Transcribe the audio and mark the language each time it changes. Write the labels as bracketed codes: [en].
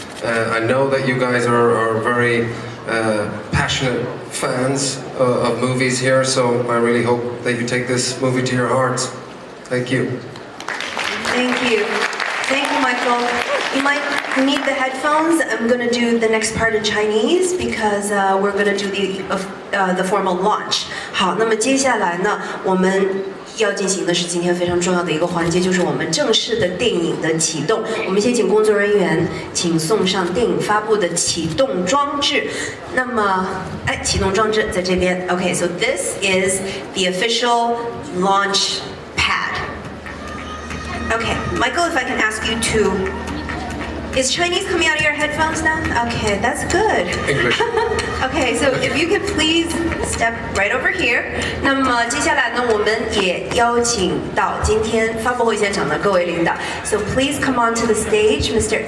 [en] I know that you guys are very passionate fans of movies here, so I really hope that you take this movie to your hearts. Thank you. Thank you. Thank you, Michael. You might need the headphones. I'm going to do the next part in Chinese because we're going to do the formal launch. [zh] 好，那么接下来呢，我们要进行的是今天非常重要的一个环节，就是我们正式的电影的启动。我们先请工作人员请送上电影发布的启动装置。那么，启动装置在这边。 [en] Okay, so this is the official launch pad. Okay, Michael, if I can ask you to... Is Chinese coming out of your headphones now? Okay, that's good. English. Okay, so if you could please step right over here. [zh] 那么接下来呢，我们也邀请到今天发布会现场的各位领导。 [en] So please come onto the stage, Mr.